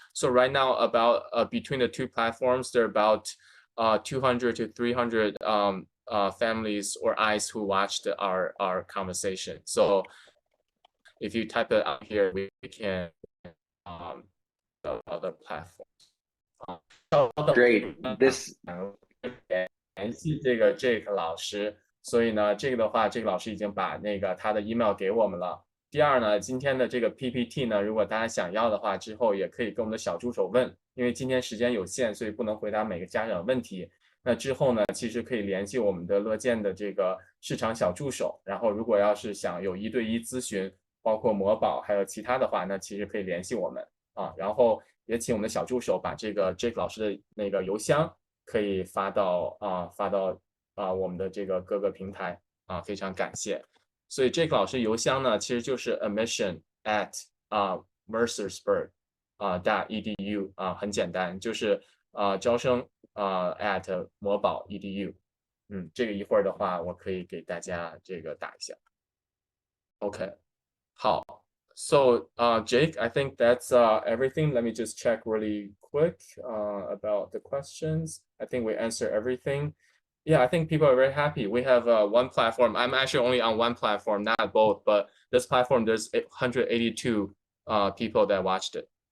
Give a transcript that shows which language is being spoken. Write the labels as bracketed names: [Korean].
[English] So right now about between the two platforms, there are about 200 to 300 families or eyes who watched our conversation. So if you type it out here, we can the other platforms. [Chinese] 稍等 [English] Great. This [Chinese] 联系这个 Jake 老师，所以呢，这个的话，这个老师已经把那个他的 email 给我们了。第二呢，今天的这个 PPT 呢，如果大家想要的话，之后也可以跟我们的小助手问，因为今天时间有限，所以不能回答每个家长问题。那之后呢，其实可以联系我们的乐见的这个市场小助手，然后如果要是想有1对1咨询，包括模保还有其他的话，那其实可以联系我们啊。然后也请我们的小助手把这个 Jake 老师的那个邮箱可以发到我们的这个各个平台啊，非常感谢。所以 Jake 老师邮箱呢，其实就是 admission@mercersburg .edu 很简单，就是招生at 模保 edu。这个一会儿的话，我可以给大家这个打一下。 OK， 好。 [English] So, Jake, I think that's everything. Let me just check really quick about the questions. I think we answer everything. Yeah, I think people are very happy. We have one platform. I'm actually only on one platform, not both, but this platform, there's 182 people that watched it.